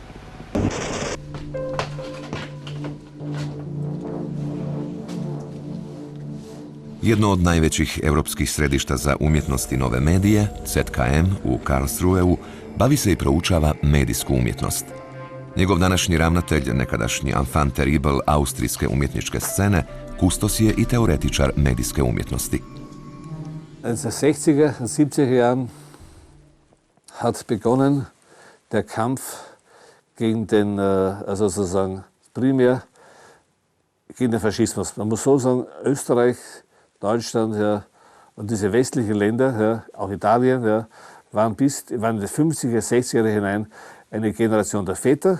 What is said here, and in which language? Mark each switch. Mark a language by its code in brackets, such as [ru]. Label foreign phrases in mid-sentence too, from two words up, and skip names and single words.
[hr] Jedno od najvećih europskih središta za umjetnost i nove medije, ZKM u Karlsruheu, bavi se i proučava medijsku umjetnost. Njegov današnji ravnatelj, nekadašnji [fr] enfant terrible [hr] austrijske umjetničke scene, kustos je i teoretičar medijske umjetnosti. [de] In den 60er und 70er Jahren hat begonnen der Kampf gegen den, also sozusagen primär gegen den Faschismus. Man muss so sagen, Österreich, Deutschland, ja, und diese westlichen Länder, ja, auch Italien, ja, waren in die 50er, 60er hinein eine Generation der Väter.